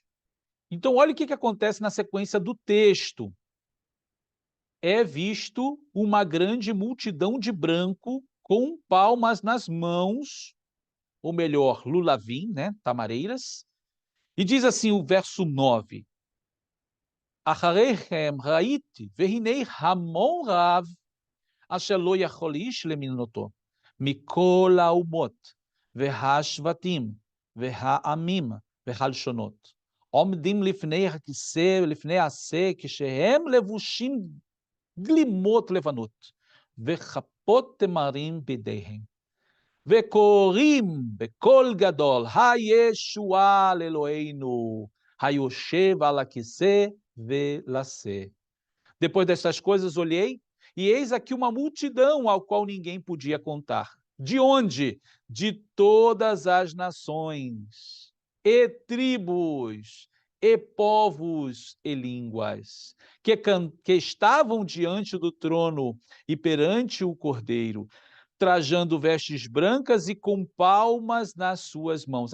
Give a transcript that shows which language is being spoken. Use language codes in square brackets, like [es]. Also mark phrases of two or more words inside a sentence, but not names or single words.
[pt] Então, olha o que acontece na sequência do texto. É visto uma grande multidão de branco com palmas nas mãos, ou melhor, lulavim, né, tamareiras, e diz assim o verso 9, [he] אחרי כן ראיתי והנה המון רב אשר לא יוכל איש למנותו מכל האומות והשבטים והעמים והלשונות עומדים לפני הכיסא ולפני העשה כשהם לבושים גלימות לבנות וכפות תמרים בידיהם. וקוראים בקול גדול, הישועה לאלוהינו, היושב על הכיסא ולשא. [pt] Depois dessas coisas, olhei, e eis aqui uma multidão ao qual ninguém podia contar. De onde? De todas as nações, e tribos, e povos e línguas, que estavam diante do trono e perante o Cordeiro, trajando vestes brancas e com palmas nas suas mãos.